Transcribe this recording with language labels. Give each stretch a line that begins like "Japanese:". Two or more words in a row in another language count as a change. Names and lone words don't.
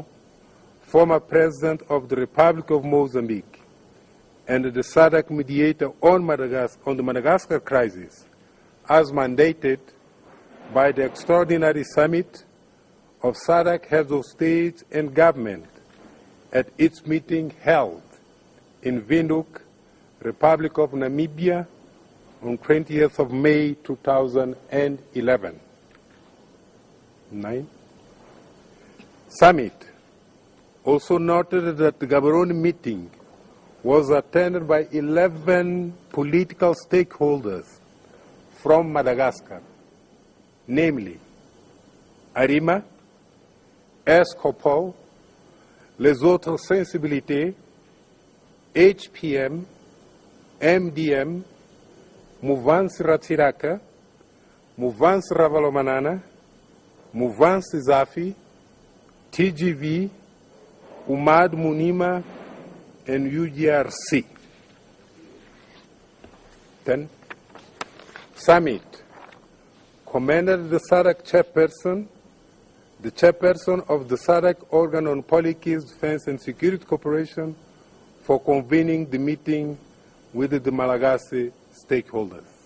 English: former President of the Republic of Mozambique, and the SADC mediator on the Madagascar crisis, as mandated by the Extraordinary Summit of SADC Heads of State and Government at its meeting held in Windhoek, Republic of Namibia, on 20th of May 2011. 9. Summit also noted that the Gaborone meeting was attended by 11 political stakeholders from Madagascar, namely Arima, Escopol, Les Autres Sensibilités, HPM, MDM, Mouvance Ratiraka, Mouvance Ravalomanana, Mouvance Zafi, TGV, Umad Munima, and UGRC. 10. Summit commended the SADC chairperson, the chairperson of the SADC Organ on Policies, Defense and Security Cooperation, for convening the meeting with the Malagasy stakeholders.